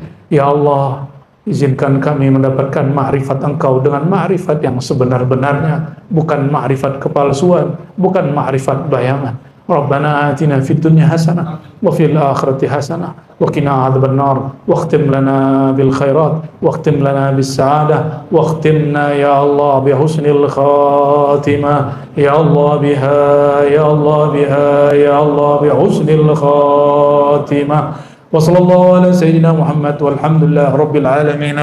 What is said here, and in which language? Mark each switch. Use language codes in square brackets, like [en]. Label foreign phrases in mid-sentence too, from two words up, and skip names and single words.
[ar] يا الله, [id] izinkan kami mendapatkan ma'rifat Engkau dengan ma'rifat yang sebenar-benarnya, bukan ma'rifat kepalsuan, bukan ma'rifat bayangan. [ar] ربنا آتنا في الدنيا حسنة وفي الآخرة حسنة وقنا عذاب النار واختم لنا بالخيرات واختم لنا بالسعادة واختمنا يا الله بحسن الخاتمة يا الله بها يا الله بها يا الله بحسن الخاتمة. وصلى الله على سيدنا محمد والحمد لله رب العالمين.